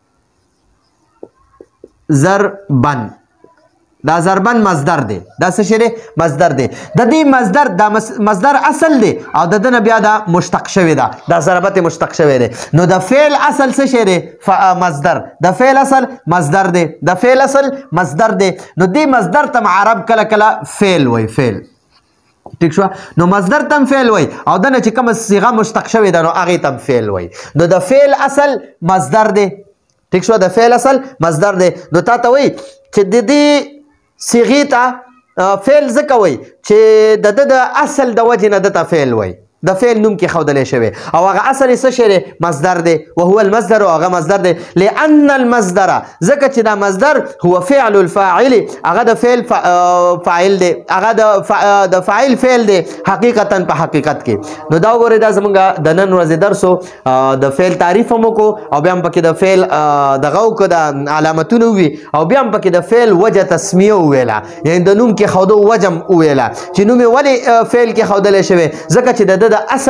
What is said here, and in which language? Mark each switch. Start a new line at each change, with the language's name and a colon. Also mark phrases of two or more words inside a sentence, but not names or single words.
Pashto: دا ضربن مصدر دی دا څه شی دی مصدر دی د دې مصدر اصل دی او د ده نه بیا دا مشتق شوی ده دا ضربت مشتق شوی دی نو د فعل اصل څه شی دی مصدر د فعل اصل مصدر دی نو دې مصدر ته عرب کله کله فعل وایي فعل ٹھیک شو نو مصدر تم فعل وای او دنه چې کوم صيغه مشتق شوی ده نو هغه تم فعل وای نو د فعل اصل مصدر دی ٹھیک شو د فعل اصل مصدر دی نو تا ته وای چې د دې صيغې ته فعل ځکه وای چې د اصل د وجې نه دته فعل وای د فعل نوم کې ښودلی شوی او هغه اصل یې څه شی دی مصدر دی
Arabic: وهو المصدر
Pashto: او هغه مصدر دی
Arabic: لأن المصدر
Pashto: ځکه چې دا مصدر
Arabic: هو فعل الفاعل
Pashto: هغه د فعل فاعل دی هغه د فاعل فعل دی حقیقتا په حقیقت کې نو دا وګورئ دا زمونږ د نن ورځې درس د فعل تعریف هم وکړو او بیا هم پکې د فعل دغه وکړو د علامتونه ووي او بیا هم پکې د فعل وجه تسمیه وویله یعنې د نوم کې ښودو وجه هم وویله چې نوم یې ولې فعل کې ښودلی شوی ځکه چې د اصل